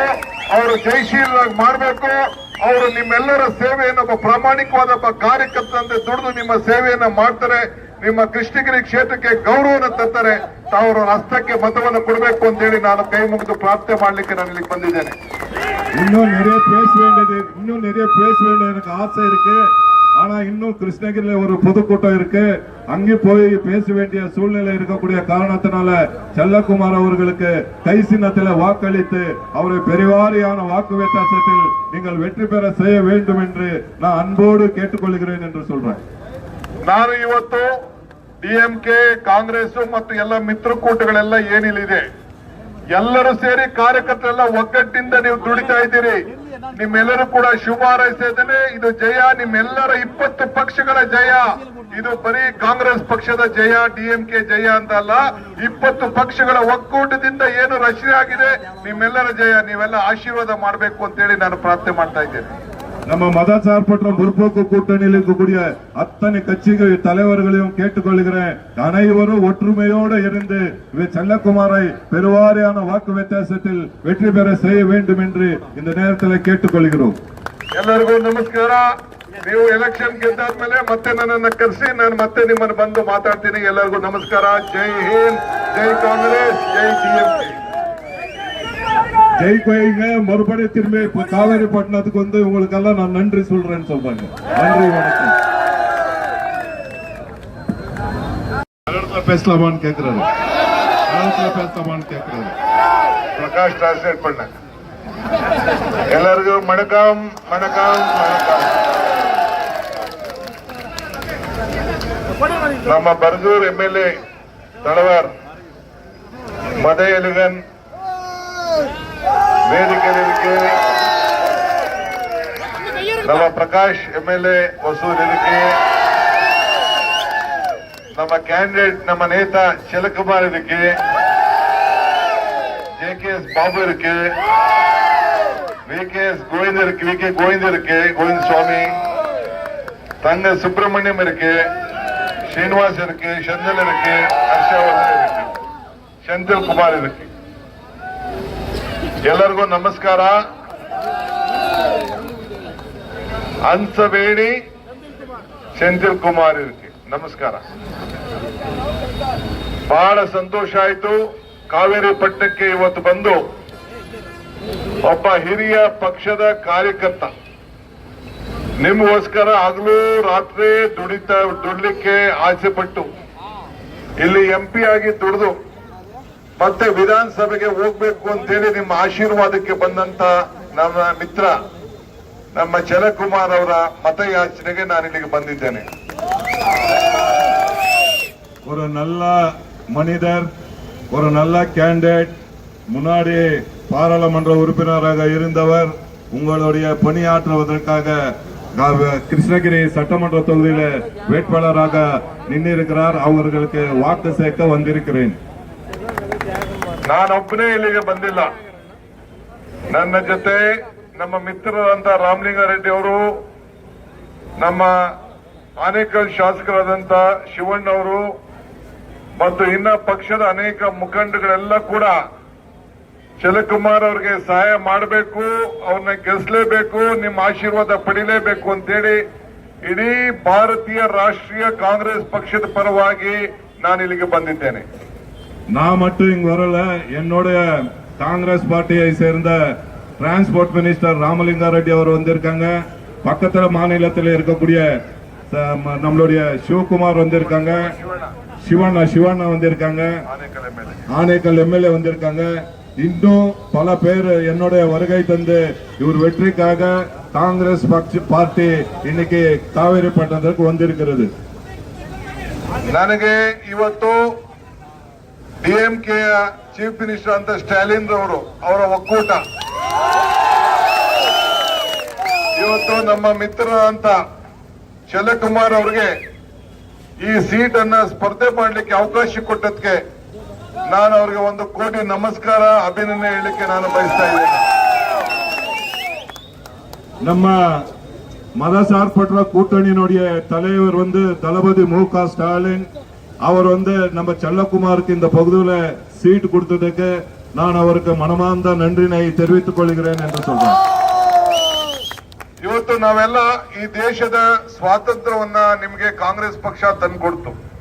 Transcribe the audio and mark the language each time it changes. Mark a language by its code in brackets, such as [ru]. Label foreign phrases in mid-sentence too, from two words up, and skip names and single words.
[kn] ಅವರು ಜಯಶೀಲರಾಗಿ ಮಾಡಬೇಕು. ಅವರು ನಿಮ್ಮೆಲ್ಲರ ಸೇವೆಯನ್ನು ಒಬ್ಬ ಪ್ರಾಮಾಣಿಕವಾದ ಒಬ್ಬ ಕಾರ್ಯಕರ್ತರಂತೆ ದುಡಿದು ನಿಮ್ಮ ಸೇವೆಯನ್ನ ಮಾಡ್ತಾರೆ. ನಿಮ್ಮ ಕೃಷ್ಣಗಿರಿ ಕ್ಷೇತ್ರಕ್ಕೆ ಗೌರವವನ್ನು ತರ್ತಾರೆ. ತಾವು ಅವರ ಹಸ್ತಕ್ಕೆ ಮತವನ್ನು ಕೊಡಬೇಕು ಅಂತ ಹೇಳಿ ನಾನು ಕೈ ಮುಗಿದು ಪ್ರಾರ್ಥನೆ ಮಾಡ್ಲಿಕ್ಕೆ ನಾನು ಇಲ್ಲಿಗೆ ಬಂದಿದ್ದೇನೆ. [ta] இன்னும் நிறைய பேச எனக்கு ஆசை இருக்கு. ஆனா இன்னும் கிருஷ்ணகிரியில ஒரு பொதுக்கூட்டம் இருக்கு. அங்கே போய் பேச வேண்டிய சூழ்நிலை இருக்கக்கூடிய காரணத்தினால செல்லக்குமார் அவர்களுக்கு கை சின்னத்தில் வாக்களித்து அவரை பெருவாரியான வாக்கு வித்தியாசத்தில் நீங்கள் வெற்றி பெற செய்ய வேண்டும் என்று நான் அன்போடு கேட்டுக்கொள்கிறேன் என்று சொல்றேன். [kn] ನಾನು ಇವತ್ತು ಡಿಎಂಕೆ ಕಾಂಗ್ರೆಸ್ ಮತ್ತು ಎಲ್ಲ ಮಿತ್ರಕೂಟಗಳೆಲ್ಲ ಏನಿಲ್ಲಿದೆ ಎಲ್ಲರೂ ಸೇರಿ ಕಾರ್ಯಕರ್ತರೆಲ್ಲ ಒಗ್ಗಟ್ಟಿಂದ ನೀವು ದುಡಿತಾ ಇದ್ದೀರಿ. ನಿಮ್ಮೆಲ್ಲರೂ ಕೂಡ ಶುಭ ಹಾರೈಸಿದ್ದೇನೆ. ಇದು ಜಯ ನಿಮ್ಮೆಲ್ಲರ 20 ಪಕ್ಷಗಳ ಜಯ. ಇದು ಬರೀ ಕಾಂಗ್ರೆಸ್ ಪಕ್ಷದ ಜಯ, ಡಿಎಂಕೆ ಜಯ ಅಂತ ಅಲ್ಲ. 20 ಪಕ್ಷಗಳ ಒಕ್ಕೂಟದಿಂದ ಏನು ರಚನೆ ಆಗಿದೆ ನಿಮ್ಮೆಲ್ಲರ ಜಯ. ನೀವೆಲ್ಲ ಆಶೀರ್ವಾದ ಮಾಡಬೇಕು ಅಂತ ಹೇಳಿ ನಾನು ಪ್ರಾರ್ಥನೆ ಮಾಡ್ತಾ ಇದ್ದೇನೆ. [ta] நம்ம மதசார்பற்ற முற்போக்கு கூட்டணியில் இருக்கக்கூடிய அத்தனை கட்சிகள் தலைவர்களையும் கேட்டுக்கொள்கிறேன். அனைவரும் ஒற்றுமையோடு இருந்து செல்லக்குமாரை பெருவாரியான வாக்கு வித்தியாசத்தில் வெற்றி பெற செய்ய வேண்டும் என்று இந்த நேரத்தில் கேட்டுக்கொள்கிறோம். [kn] ಎಲ್ಲರಿಗೂ ನಮಸ್ಕಾರ. ನೀವು ಎಲೆಕ್ಷನ್ ಗೆದ್ದಾದ್ಮೇಲೆ ಮತ್ತೆ ನನ್ನನ್ನು ಕರೆಸಿ ನಾನು ಮತ್ತೆ ನಿಮ್ಮನ್ನು ಬಂದು ಮಾತಾಡ್ತೀನಿ. ಎಲ್ಲರಿಗೂ ನಮಸ್ಕಾರ. [hi] जय हिंद, [kn] ಜೈ ಕಾಂಗ್ರೆಸ್, ಜೈ ಡಿಎಂಕೆ. [ta] ஜெய் கோயிங்க மறுபடி திரும்பி காவேரி பட்டணத்துக்கு வந்து உங்களுக்கெல்லாம் நான் நன்றி சொல்றேன்னு சொல்றாங்க. நன்றி, வணக்கம். பேசலாமான்னு கேட்கிறாரு. ಪ್ರಕಾಶ್ ಟ್ರಾನ್ಸ್ಲೇಟ್ பண்ண ಎಲ್ಲರಿಗೂ வணக்கம் வணக்கம் வணக்கம். [kn] ನಮ್ಮ ಬರಗೂರು MLA ತಳವಾರ್ ಮದಯಲಿಗನ್ ವೇದಿಕೆ, ನಮ್ಮ ಪ್ರಕಾಶ್ MLA ಹೊಸೂರು ಇದಕ್ಕೆ, ನಮ್ಮ ಕ್ಯಾಂಡಿಡೇಟ್ ನಮ್ಮ ನೇತ ಚಲಕುಮಾರ್ ಇದಕ್ಕೆ, [ta] JKS ಬಾಬು இருக்கு, VKS கோவிந்த் இருக்கு, VK கோவிந்த் இருக்கு, கோவிந்த் சுவாமி, தங்க சுப்பிரமணியம் இருக்கு, ஸ்ரீனிவாஸ் இருக்கு, செந்தில் இருக்கு, ಹರ್ಷವರ್ಧನ್ இருக்கு, செந்தில் குமார் இருக்கு. [kn] ಎಲ್ಲರಿಗೂ ನಮಸ್ಕಾರ. ಹಂಸವೇಣಿ ಸೆಂಥಿಲ್ ಕುಮಾರ್ ಇருக்கு. ನಮಸ್ಕಾರ. ಬಹಳ ಸಂತೋಷ ಆಯ್ತು ಕಾವೇರಿ ಪಟ್ಟಣಕ್ಕೆ ಇವತ್ತು ಬಂದು ಒಬ್ಬ ಹಿರಿಯ ಪಕ್ಷದ ಕಾರ್ಯಕರ್ತ ನಿಮಗೋಸ್ಕರ ಹಗಲು ರಾತ್ರಿ ದುಡ್ಲಿಕ್ಕೆ ಆಸೆ ಪಟ್ಟು ಇಲ್ಲಿ MP ಆಗಿ ದುಡಿದು ಮತ್ತೆ ವಿಧಾನಸಭೆಗೆ ಹೋಗ್ಬೇಕು ಅಂತೇಳಿ ನಿಮ್ಮ ಆಶೀರ್ವಾದಕ್ಕೆ ಬಂದಂತ ನಮ್ಮ ಮಿತ್ರ ನಮ್ಮ ಚಲಕುಮಾರ್ ಅವರ ಮತಯಾಚನೆಗೆ ನಾನು ಇಲ್ಲಿಗೆ ಬಂದಿದ್ದೇನೆ. [ta] ஒரு நல்ல மனிதர், ஒரு நல்ல கேண்டிடேட், முன்னாடி பாராளுமன்ற உறுப்பினராக இருந்தவர், உங்களுடைய பணியாற்றுவதற்காக கிருஷ்ணகிரி சட்டமன்ற தொகுதியில வேட்பாளராக நின்றிருக்கிறார். அவர்களுக்கு வாக்கு சேர்க்க வந்திருக்கிறேன். [kn] ನಾನೊಬ್ಬನೇ ಇಲ್ಲಿಗೆ ಬಂದಿಲ್ಲ. ನನ್ನ ಜೊತೆ ನಮ್ಮ ಮಿತ್ರರಾದಂತ ರಾಮಲಿಂಗಾರೆಡ್ಡಿ ಅವರು, ನಮ್ಮ ಆನೇಕಲ್ ಶಾಸಕರಾದಂತ ಶಿವಣ್ಣ ಅವರು ಮತ್ತು ಇನ್ನ ಪಕ್ಷದ ಅನೇಕ ಮುಖಂಡಗಳೆಲ್ಲ ಕೂಡ ಚಲಕುಮಾರ್ ಅವರಿಗೆ ಸಹಾಯ ಮಾಡಬೇಕು, ಅವ್ರನ್ನ ಗೆಲ್ಲಿಸಲೇಬೇಕು, ನಿಮ್ಮ ಆಶೀರ್ವಾದ ಪಡಿಲೇಬೇಕು ಅಂತೇಳಿ ಇಡೀ ಭಾರತೀಯ ರಾಷ್ಟ್ರೀಯ ಕಾಂಗ್ರೆಸ್ ಪಕ್ಷದ ಪರವಾಗಿ ನಾನು ಇಲ್ಲಿಗೆ ಬಂದಿದ್ದೇನೆ. [ta] நான் மட்டும் இங்க வரல. என்னுடைய காங்கிரஸ் பார்ட்டியை சேர்ந்த [en] transport minister [ta] ராமலிங்காரெட்டி அவர் வந்திருக்காங்க. பக்கத்துல மாநிலத்தில் இருக்கக்கூடிய நம்மளுடைய சிவகுமார் வந்திருக்காங்க, சிவண்ணா வந்திருக்காங்க, ஆனேக்கல் MLA வந்திருக்காங்க. இன்னும் பல பேர் என்னுடைய வருகை தந்து இவர் வெற்றிக்காக காங்கிரஸ் பார்ட்டி இன்னைக்கு காவேரி பட்டணத்திற்கு வந்திருக்கிறது. [kn] ನನಗೆ ಇವತ್ತು ಡಿಎಂಕೆಯ [en] chief minister [kn] ಅಂತ ಸ್ಟಾಲಿನ್ ರವರು ಅವರ ಒಕ್ಕೂಟ, ಇವತ್ತು ನಮ್ಮ ಮಿತ್ರ ಅಂತ ಚಲಕುಮಾರ್ ಅವ್ರಿಗೆ ಈ ಸೀಟ್ ಅನ್ನ ಸ್ಪರ್ಧೆ ಮಾಡಲಿಕ್ಕೆ ಅವಕಾಶ ಕೊಟ್ಟದಕ್ಕೆ ನಾನು ಅವ್ರಿಗೆ 1 ಕೋಟಿ ನಮಸ್ಕಾರ ಅಭಿನಂದನೆ ಹೇಳಲಿಕ್ಕೆ ನಾನು ಬಯಸ್ತಾ ಇದ್ದೇನೆ. [ta] நம்ம மதசார்பற்ற கூட்டணியினுடைய தலைவர் தளபதி மு.க. ஸ்டாலின் அவர் நம்ம செல்லக்குமாருக்கு இந்த பகுதியில சீட் கொடுத்ததுக்கு நான் அவருக்கு மனமார்ந்த நன்றினை தெரிவித்துக் கொள்கிறேன் என்று சொல்றேன். [kn] ಇವತ್ತು ನಾವೆಲ್ಲ ಈ ದೇಶದ ಸ್ವಾತಂತ್ರ್ಯವನ್ನ ನಿಮಗೆ ಕಾಂಗ್ರೆಸ್ ಪಕ್ಷ ತಂದುಕೊಡ್ತು.